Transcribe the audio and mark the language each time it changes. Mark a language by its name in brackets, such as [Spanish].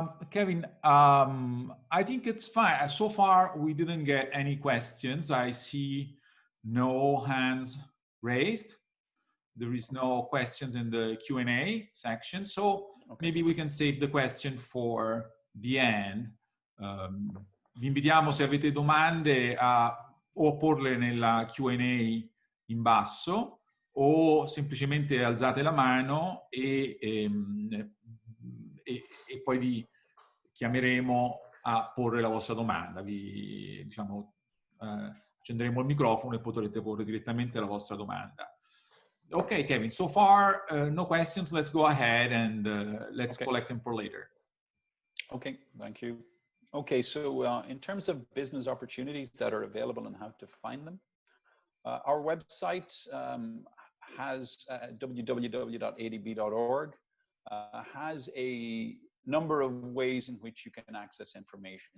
[English] Kevin, I think it's fine. So far, we didn't get any questions. I see no hands raised. There is no questions in the Q&A section. So maybe we can save the question for the end. [Italian] Vi invitiamo, se avete domande, o porle nella Q&A in basso o semplicemente alzate la mano e poi vi chiameremo a porre la vostra domanda. Vi, diciamo, accenderemo il microfono e potrete porre direttamente la vostra domanda. [English] Okay, Kevin, so far, no questions. Let's go ahead and let's collect them for later. Okay, thank you. Okay, so in terms of business opportunities that are available and how to find them, our website has www.adb.org, has a number of ways in which you can access information.